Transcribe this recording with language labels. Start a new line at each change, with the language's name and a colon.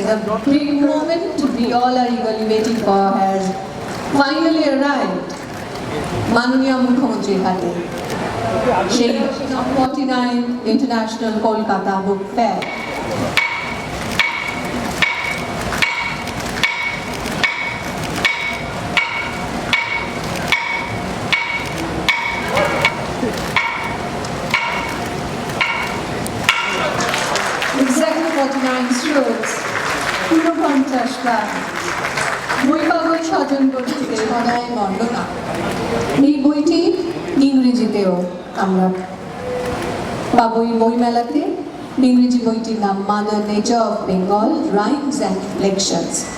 English: The big moment we all are eagerly waiting for has finally arrived
Bangla: মাননীয় মুখ্যমন্ত্রীর হাতে। সেই 49 international Kolkata book fair.
English: Exactly 49 strokes, 49 গান।
Bangla: বই পাগল স্বজন গোষ্ঠীতে হৃদয় বন্দনা। এই বইটি ইংরেজিতেও আমরা পাবো এই বইমেলাতে। ইংরেজি বইটির নাম mother nature of Bengal, rhymes and reflections.